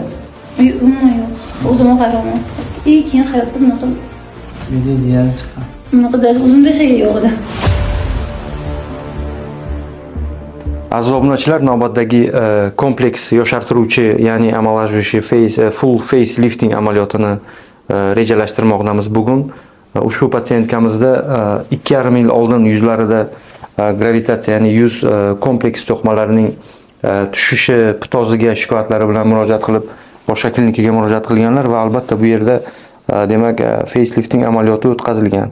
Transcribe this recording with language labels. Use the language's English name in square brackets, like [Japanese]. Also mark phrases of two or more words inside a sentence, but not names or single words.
[Uzbek] Umuman yo'q. O'zim hayronman. Keyin hayotda bunaqa Video chiqqan. o'zimda shay yo'q edi. Aziz obunachilar, navbatdagi kompleks yoshartiruvchi, ya'ni amallashuvishi [English] full face lifting [Uzbek] amaliyotini rejalashtirmoqdamiz bugun. Ushbu patsientkamizda 2,5 yil oldin yuzlarida gravitatsiya, ya'ni yuz kompleks to'qimalarining tushishi, pitoziga shikoyatlari bilan murojaat qilib, boshqa klinikaga murojaat qilganlar va albatta bu yerda demak facelifting amaliyoti o'tkazilgan.